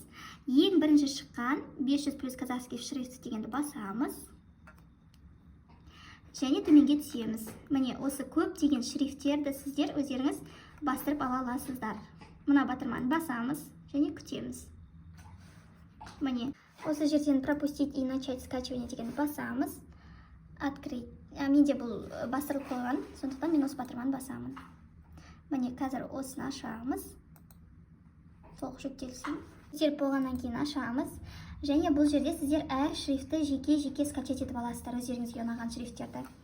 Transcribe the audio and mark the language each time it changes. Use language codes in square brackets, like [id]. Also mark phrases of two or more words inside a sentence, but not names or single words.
[kk] Ең бірінші шыққан 500 плюс [ru] казахский шрифт [kk] дегенді басамыз. Және төменге түсеміз. Міне осы көптеген шрифттерді сіздер өздеріңіз бастырып ала аласыздар. Мына батырманы басамыз және күтеміз. Міне, осы жерден [ru] пропустить и начать скачивание [kk] деген басамыз. [ru] Открыть. [kk] Менде бұл бастырылып қойған, сондықтан мен осы батырманы басамын. Міне, қазір осыны ашамыз. Толық жүктелсін. Жүктеліп болғаннан кейін ашамыз. Және бұл жерде сіздер әр шрифтті жеке скачать етіп аласыздар, өздеріңізге ұнаған шрифттерді.